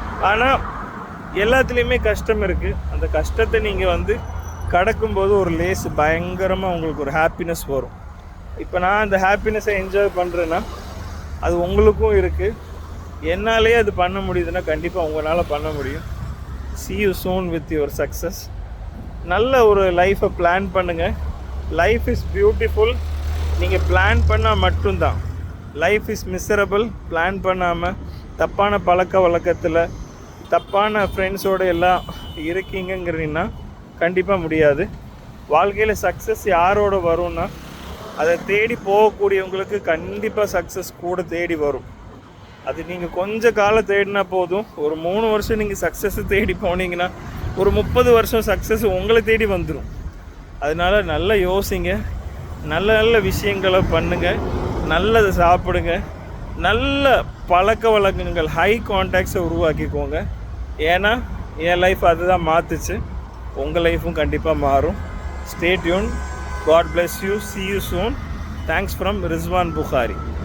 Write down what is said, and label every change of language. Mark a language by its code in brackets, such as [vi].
[ta] ஆனால் எல்லாத்துலேயுமே கஷ்டம் இருக்குது. அந்த கஷ்டத்தை நீங்கள் கடக்கும்போது ஒரு லேஸ் பயங்கரமாக உங்களுக்கு ஒரு ஹாப்பினஸ் வரும். இப்போ நான் அந்த ஹாப்பினஸை என்ஜாய் பண்ணுறேன்னா அது உங்களுக்கும் இருக்குது. என்னாலேயே அது பண்ண முடியுதுன்னா கண்டிப்பாக உங்களால் பண்ண முடியும். [en] See you soon with your success. [ta] நல்ல ஒரு லைஃப்பை பிளான் பண்ணுங்கள். [en] Life is beautiful. [ta] நீங்கள் பிளான் பண்ணால் மட்டும்தான். [en] Life is miserable. [ta] பிளான் பண்ணாமல் தப்பான பழக்க வழக்கத்தில் தப்பான ஃப்ரெண்ட்ஸோடு எல்லாம் இருக்கீங்கங்கிறீங்கன்னா கண்டிப்பாக முடியாது. வாழ்க்கையில் சக்ஸஸ் யாரோட வரும்னா, அதை தேடி போகக்கூடியவங்களுக்கு கண்டிப்பாக சக்ஸஸ் கூட தேடி வரும். அது நீங்கள் கொஞ்சம் காலம் தேடினா போதும். ஒரு 3 வருஷம் நீங்கள் சக்ஸஸை தேடி போனீங்கன்னா ஒரு 30 வருஷம் சக்ஸஸ் உங்களை தேடி வந்துடும். அதனால் நல்லா யோசிங்க, நல்ல நல்ல விஷயங்களை பண்ணுங்கள், நல்லதை சாப்பிடுங்க, நல்ல பழக்க வழக்கங்கள், ஹை கான்டாக்ட்ஸை உருவாக்கிக்கோங்க. ஏன்னா என் லைஃப் அதுதான் மாற்றுச்சு, உங்கள் லைஃப்பும் கண்டிப்பாக மாறும். [en] Stay tuned. God bless you. See you soon. Thanks from Rizwan Bukhari.